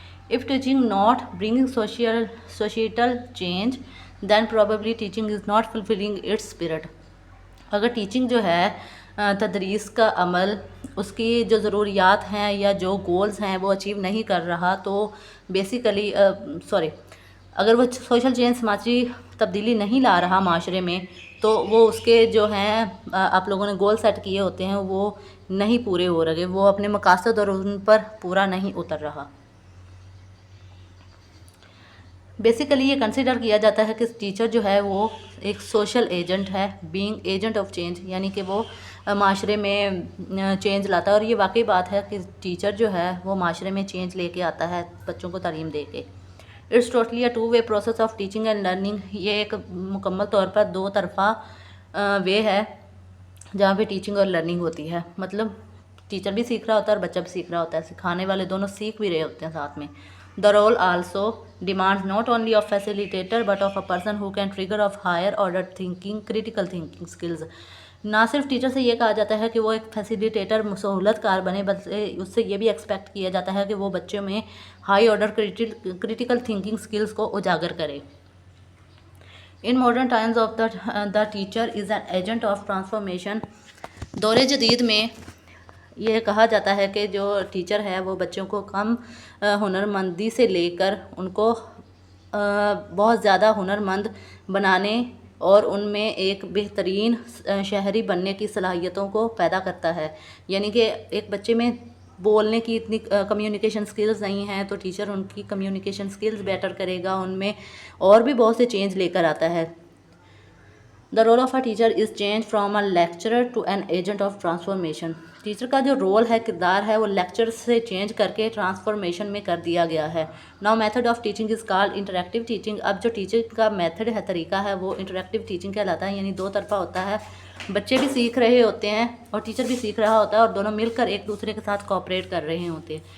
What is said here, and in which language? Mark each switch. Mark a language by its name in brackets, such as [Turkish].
[English] If teaching not bringing societal change, then probably teaching is not fulfilling its spirit. [Urdu] اگر teaching جو ہے تدریس کا عمل اس کی جو ضروریات ہیں یا جو گولز ہیں وہ اچیو نہیں کر رہا تو بیسیکلی اگر وہ سوشل چینج سماجی تبدیلی نہیں لا رہا معاشرے میں تو وہ اس کے جو ہیں آپ لوگوں نے گول سیٹ کیے ہوتے ہیں وہ نہیں پورے ہو رہے، وہ اپنے مقاصد اور ان پر پورا نہیں اتر رہا. بیسیکلی یہ کنسیڈر کیا جاتا ہے کہ ٹیچر جو ہے وہ ایک سوشل ایجنٹ ہے، بینگ ایجنٹ آف چینج، یعنی کہ وہ معاشرے میں چینج لاتا ہے. اور یہ واقعی بات ہے کہ ٹیچر جو ہے وہ معاشرے میں چینج لے کے آتا ہے بچوں کو تعلیم دے کے. [English] It's totally a two way process of teaching and learning. [Urdu] یہ ایک مکمل طور پر دو طرفہ وے ہے جہاں پہ ٹیچنگ اور لرننگ ہوتی ہے. مطلب ٹیچر بھی سیکھ رہا ہوتا ہے اور بچہ بھی سیکھ رہا ہوتا ہے، سکھانے والے دونوں سیکھ بھی رہے ہوتے ہیں ساتھ میں. [English] The role also demands not only of facilitator but of a person who can trigger of higher order thinking, critical thinking skills. [Urdu] نہ صرف ٹیچر سے یہ کہا جاتا ہے کہ وہ ایک فیسیلیٹیٹر سہولت کار بنے، بلکہ اس سے یہ بھی ایکسپیکٹ کیا جاتا ہے کہ وہ بچوں میں high order critical thinking skills کو اجاگر کرے. [English] In modern times of the teacher is an agent of transformation. [Urdu] دور جدید میں یہ کہا جاتا ہے کہ جو ٹیچر ہے وہ بچوں کو کم ہنرمندی سے لے کر ان کو بہت زیادہ ہنرمند بنانے اور ان میں ایک بہترین شہری بننے کی صلاحیتوں کو پیدا کرتا ہے. یعنی کہ ایک بچے میں بولنے کی اتنی کمیونیکیشن سکلز نہیں ہیں تو ٹیچر ان کی کمیونیکیشن سکلز بیٹر کرے گا، ان میں اور بھی بہت سے چینج لے کر آتا ہے. [English] The role of a teacher is change from a lecturer to an agent of transformation. [Urdu] Teacher کا جو رول ہے، کردار ہے، وہ لیکچر سے چینج کر کے ٹرانسفارمیشن میں کر دیا گیا ہے. [English] Now method of teaching is called interactive teaching. [Urdu] اب جو ٹیچنگ کا میتھڈ ہے، طریقہ ہے، وہ انٹریکٹیو ٹیچنگ کہلاتا ہے. یعنی دو طرفہ ہوتا ہے، بچے بھی سیکھ رہے ہوتے ہیں اور ٹیچر بھی سیکھ رہا ہوتا ہے، اور دونوں مل کر ایک دوسرے کے ساتھ کوآپریٹ کر رہے ہوتے ہیں.